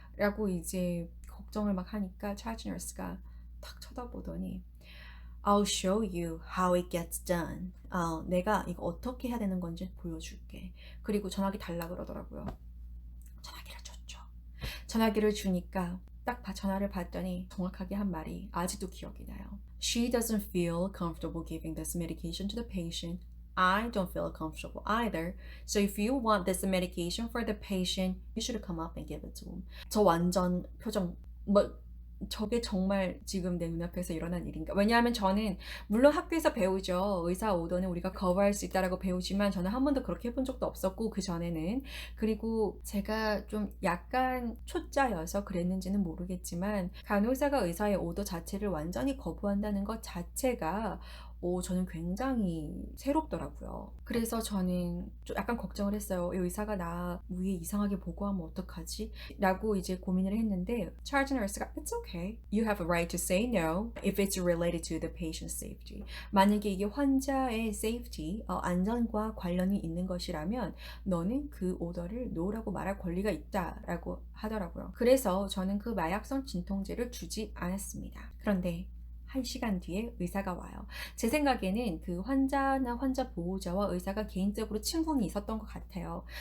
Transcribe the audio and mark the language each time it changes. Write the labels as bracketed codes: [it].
[ko] 라고 이제 걱정을 막 하니까 차지 너스가 탁 쳐다보더니 [en] I'll show you how it gets done. [ko] 내가 이거 어떻게 해야 되는 건지 보여줄게. 그리고 전화기 달라 그러더라고요. 전화기를 줬죠. 전화기를 주니까 딱 전화를 받더니 정확하게 한 말이 아직도 기억이 나요. [en] She doesn't feel comfortable giving this medication to the patient. I don't feel comfortable either. So if you want this medication for the patient, you should come up and give it to him. [ko] 저 완전 표정 뭐 저게 정말 지금 내 눈앞에서 일어난 일인가? 왜냐하면 저는 물론 학교에서 배우죠. 의사 오더는 우리가 거부할 수 있다라고 배우지만 저는 한 번도 그렇게 해본 적도 없었고 그 전에는 그리고 제가 좀 약간 초짜여서 그랬는지는 모르겠지만 간호사가 의사의 오더 자체를 완전히 거부한다는 것 자체가 저는 굉장히 새롭더라고요. 그래서 저는 좀 약간 걱정을 했어요. 이 의사가 나 위에 이상하게 보고하면 어떡하지? 라고 이제 고민을 했는데 charge nurse가 [en] It's okay. You have a right to say no if it's related to the patient's safety. [ko] 만약에 이게 환자의 safety, 안전과 관련이 있는 것이라면 너는 그 오더를 no라고 말할 권리가 있다라고 하더라고요. 그래서 저는 그 마약성 진통제를 주지 않았습니다. 그런데 1시간 뒤에 의사가 와요. 제 생각에는 그 환자나 환자 보호자와 의사가 개인적으로 친분이 있었던 것 같아요.